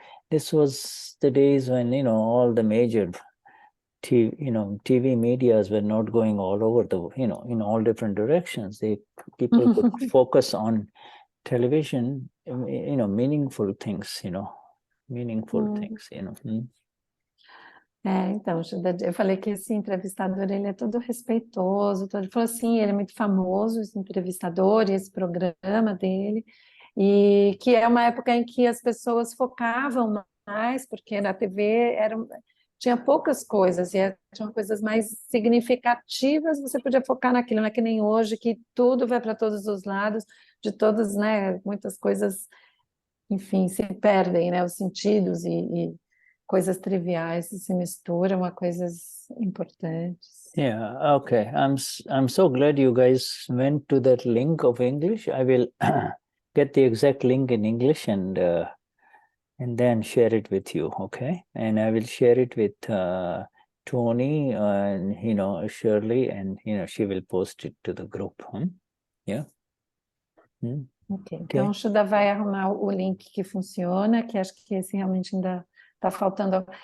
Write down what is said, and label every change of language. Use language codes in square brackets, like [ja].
[en] This was the days when, all the major TV medias were not going all over the, in all different directions. People could focus on television, meaningful things, meaningful things, [pt] Então, eu falei que esse entrevistador, ele é todo respeitoso, ele falou assim, ele é muito famoso, esse entrevistador, e esse programa dele, e que é uma época em que as pessoas focavam mais, porque na TV tinha poucas coisas, e tinham coisas mais significativas, você podia focar naquilo, não é que nem hoje, que tudo vai para todos os lados, de todos, né, muitas coisas, enfim, se perdem, né, os sentidos e coisas triviais se misturam a coisas importantes. [en] Yeah, okay. I'm so glad you guys went to that link of English. I will get the exact link in English and then share it with you, okay? And I will share it with Tony and Shirley, and she will post it to the group. Yeah. [pt] Ok. Então o Shuddha vai arrumar o link que funciona, que acho que esse realmente ainda está faltando.